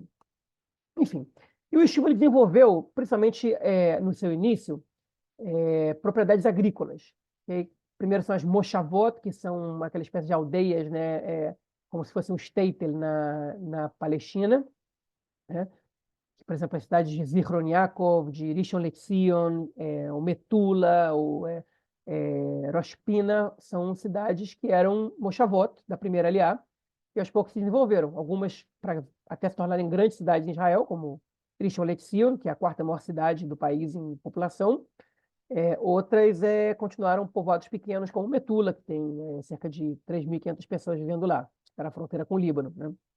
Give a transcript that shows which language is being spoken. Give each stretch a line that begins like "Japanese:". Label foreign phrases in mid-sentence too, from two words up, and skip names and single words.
Portuguese: Enfim, e o Yeshiva ele desenvolveu, principalmente no seu início, propriedades agrícolas. Okay? Primeiro são as moshavot, que são aquela espécie de aldeias, né, como se fosse um shtetl na Palestina, né? Por exemplo, as cidades de Zichron Yaakov, de Rishon LeZion, o Metula, Rosh Pina, são cidades que eram moshavot, da primeira aliá, e aos poucos se desenvolveram. Algumas para até se tornarem grandes cidades em Israel, como Rishon LeZion, que é a quarta maior cidade do país em população. Outras continuaram povoados pequenos, como Metula, que tem cerca de 3.500 pessoas vivendo lá, para a fronteira com o Líbano, né?